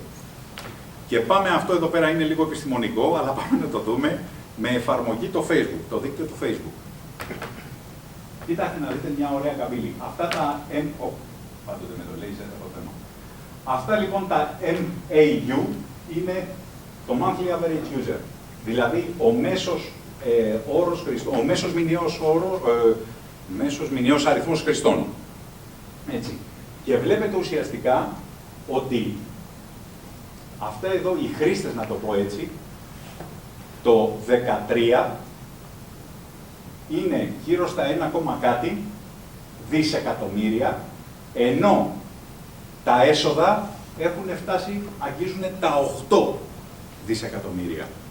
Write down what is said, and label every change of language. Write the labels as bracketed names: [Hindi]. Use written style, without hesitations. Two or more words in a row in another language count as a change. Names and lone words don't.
[Greek] Και πάμε, αυτό εδώ πέρα είναι λίγο επιστημονικό, αλλά πάμε να το δούμε με εφαρμογή το Facebook, το δίκτυο του Facebook. Κοιτάξτε να δείτε μια ωραία καμπύλη. Αυτά τα πάντοτε με το laser το θέμα. Αυτά λοιπόν τα MAU είναι το [English] monthly average user. [Greek] Δηλαδή ο μέσος όρος χρηστών, ο μέσος μηνιαίος αριθμός χρηστών. Έτσι. Και βλέπετε ουσιαστικά ότι αυτά εδώ οι χρήστες, να το πω έτσι, το 13 είναι γύρω στα 1, κάτι δισεκατομμύρια, ενώ τα έσοδα έχουν φτάσει, αγγίζουν τα 8 δισεκατομμύρια.